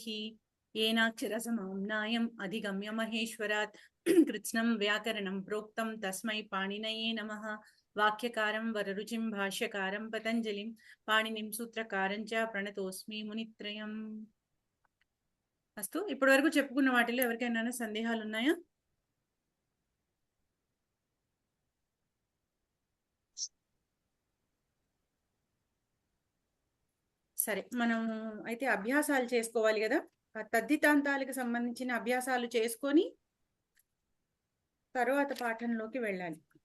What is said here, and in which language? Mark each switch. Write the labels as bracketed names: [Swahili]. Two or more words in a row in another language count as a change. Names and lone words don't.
[Sanskrit] येनाक्षरसमाम्नायम् अधिगम्य महेश्वरात् कृत्स्नं व्याकरणं प्रोक्तं तस्मै पाणिनये नमः. वाक्यकारं वररुचिं भाष्यकारं पतञ्जलिं पाणिनिं सूत्रकारं च प्रणतोस्मि मुनित्रयम्. [Telugu] అస్తు ఇప్పటి వరకు చెప్పుకున్న వాటిలో ఎవరికైనా సందేహాలు ఉన్నాయా? సరే, మనం అయితే అభ్యాసాలు చేసుకోవాలి కదా. తద్దితాంతాలకు సంబంధించిన అభ్యాసాలు చేసుకొని తరువాత పాఠంలోకి వెళ్ళాలి.